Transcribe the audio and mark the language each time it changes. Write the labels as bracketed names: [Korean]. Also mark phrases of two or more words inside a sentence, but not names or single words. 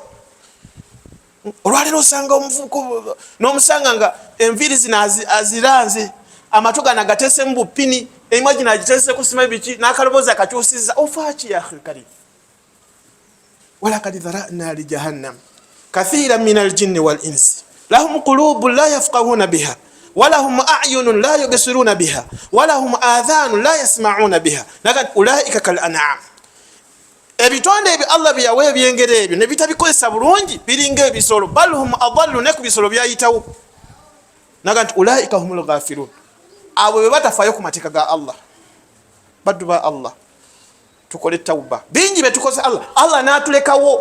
[Ganda] Olwaleero osanga omuvubuka n'omusanga nga enviiri zino aziranze amatu gano agateese mu bupini emwa gino agiteese ku simayi biki n'akaloboozi akakyusiza ofaaki ya akhil karim. [Arabic] ولقد ذرأنا لجهنم كثيرا من الجن والإنس لهم قلوب لا يفقهون بها ولهم أعين لا يبصرون بها ولهم آذان لا يسمعون بها naga أولئك كالأنعام. [Ganda] Ebitonde ebyo Allah byawe ebyengero ebyo ne bitabikozesa bulungi biringa ebisolo [Arabic] بل هم أضل [Ganda] ne ku bisolo byayitawo naga nti [Arabic] أولئك هم الغافلون [Ganda] abo be batafayo ku mateeka ga Allah baddu ba Allah. Tukole tauba bingi betukoze Allah n'atulekawo.